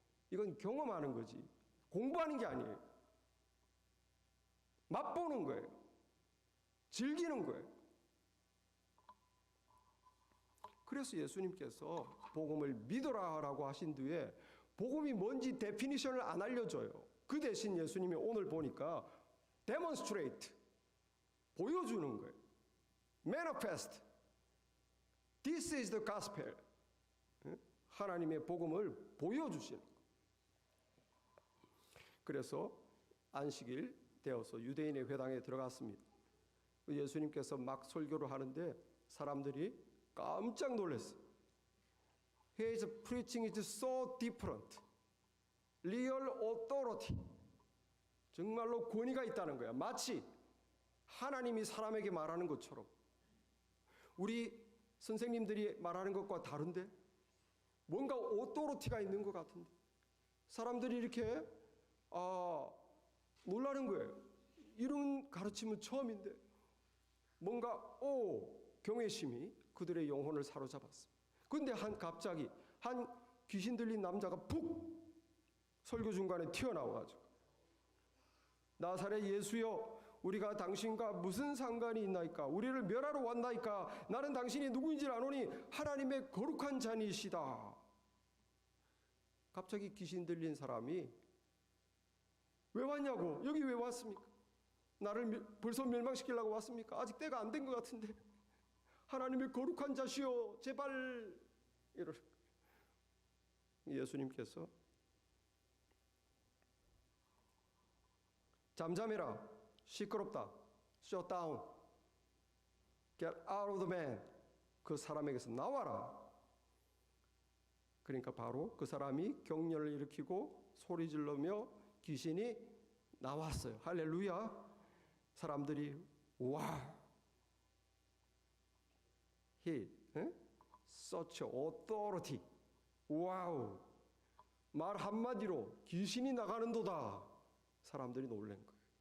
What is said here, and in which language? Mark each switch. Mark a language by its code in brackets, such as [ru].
[ko] 이건 경험하는 거지 공부하는 게 아니에요. 맛보는 거예요. 즐기는 거예요. 그래서 예수님께서 복음을 믿어라라고 하신 뒤에 복음이 뭔지 데피니션을 안 알려줘요. 그 대신 예수님이 오늘 보니까 demonstrate, 보여주는 거예요. [en] manifest, this is the gospel. [ko] 하나님의 복음을 보여주시는 거예요. 그래서 안식일 되어서 유대인의 회당에 들어갔습니다. 예수님께서 막 설교를 하는데 사람들이 깜짝 놀랐어요. [en] His preaching is so different. Real authority. [ko] 정말로 권위가 있다는 거야. 마치 하나님이 사람에게 말하는 것처럼. 우리 선생님들이 말하는 것과 다른데 뭔가 authority가 있는 것 같은데 사람들이 이렇게 놀라는 거예요. 이런 가르침은 처음인데 뭔가 경외심이 그들의 영혼을 사로잡았습니다. 근데 갑자기 한 귀신 들린 남자가 푹 설교 중간에 튀어나와가지고 나사렛 예수여, 우리가 당신과 무슨 상관이 있나이까? 우리를 멸하러 왔나이까? 나는 당신이 누구인지 아노니 하나님의 거룩한 자니시다. 갑자기 귀신 들린 사람이 왜 왔냐고, 여기 왜 왔습니까? 나를 벌써 멸망시키려고 왔습니까? 아직 때가 안 된 것 같은데. 하나님의 거룩한 자시여, 제발. 이러는 거예요. 예수님께서 잠잠해라, 시끄럽다, [en] shut down, get out of the man, [ko] 그 사람에게서 나와라. 그러니까 바로 그 사람이 경련을 일으키고 소리 지르며 귀신이 나왔어요. 할렐루야. 사람들이 와, [en] he, such authority, [ko] 와우, 말 한마디로 귀신이 나가는도다. 사람들이 놀란 거예요.